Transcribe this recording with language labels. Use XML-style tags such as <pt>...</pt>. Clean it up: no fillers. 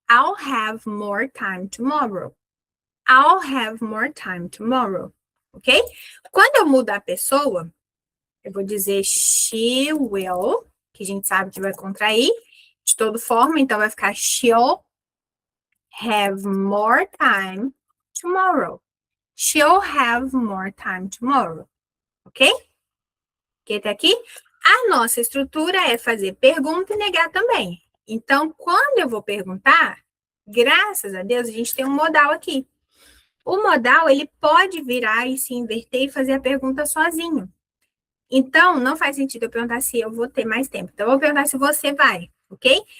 <en>I'll have more time tomorrow. I'll have more time tomorrow. Ok?</en> <pt>Quando eu mudar a pessoa, eu vou dizer she will, que a gente sabe que vai contrair de toda forma, então vai ficar</pt> <en>she'll have more time tomorrow. She'll have more time tomorrow.</en> <pt>Ok? Ok, tá aqui? A nossa estrutura é fazer pergunta e negar também. Então, quando eu vou perguntar, graças a Deus, a gente tem um modal aqui. O modal, ele pode virar e se inverter e fazer a pergunta sozinho. Então, não faz sentido eu perguntar se eu vou ter mais tempo. Então, eu vou perguntar se você vai, ok?</pt>